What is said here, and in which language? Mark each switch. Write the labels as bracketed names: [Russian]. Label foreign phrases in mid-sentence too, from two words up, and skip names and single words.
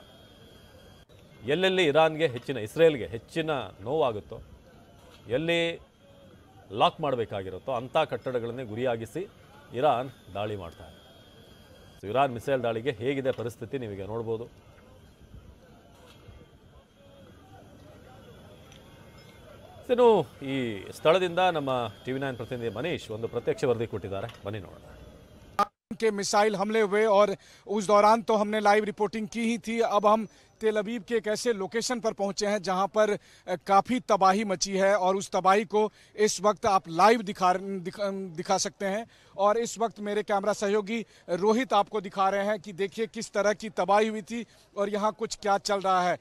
[Kannada] ಎಲ್ಲೆಲ್ಲಿ ಇಸ್ರೇಲ್ಗೆ ಹೆಚ್ಚಿನ ನೋವಾಗುತ್ತೋ, ಎಲ್ಲಿ ಲಾಕ್ ಮಾಡಬೇಕಾಗಿರುತ್ತೋ ಅಂಥ ಕಟ್ಟಡಗಳನ್ನೇ ಗುರಿಯಾಗಿಸಿ ಇರಾನ್ ದಾಳಿ ಮಾಡ್ತಾ ಇದೆ. ಸೊ ಇರಾನ್ ಮಿಸೈಲ್ ದಾಳಿಗೆ ಹೇಗಿದೆ ಪರಿಸ್ಥಿತಿ ನೀವೀಗ ನೋಡ್ಬೋದು. ಇನ್ನು ಈ ಸ್ಥಳದಿಂದ ನಮ್ಮ TV9 ಪ್ರತಿನಿಧಿ ಮನೀಶ್ ಒಂದು ಪ್ರತ್ಯಕ್ಷ ವರದಿ ಕೊಟ್ಟಿದ್ದಾರೆ, ಬನ್ನಿ ನೋಡೋಣ। [Hindi] के मिसाइल हमले हुए और उस दौरान तो हमने [English] live reporting [Hindi] की ही थी। अब हम तेल अवीव के एक ऐसे लोकेशन पर पहुंचे हैं जहां पर काफ़ी तबाही मची है और उस तबाही को इस वक्त आप लाइव दिखा सकते हैं। और इस वक्त मेरे कैमरा सहयोगी रोहित आपको दिखा रहे हैं कि देखिए किस तरह की तबाही हुई थी और यहाँ कुछ क्या चल रहा है।